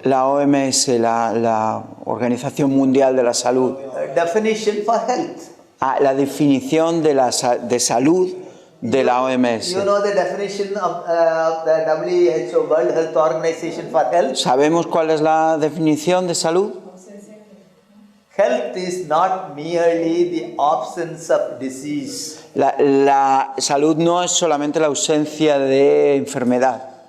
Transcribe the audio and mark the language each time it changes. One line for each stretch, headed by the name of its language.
Spanish: la OMS, la Organización Mundial de la Salud,
English: definition for health.
Spanish: la definición de salud de la OMS.
English: You know the definition of the WHO World Health Organization for health?
Spanish: ¿Sabemos cuál es la definición de salud?
English: Health is not merely the absence of disease,
Spanish: La salud no es solamente la ausencia de enfermedad,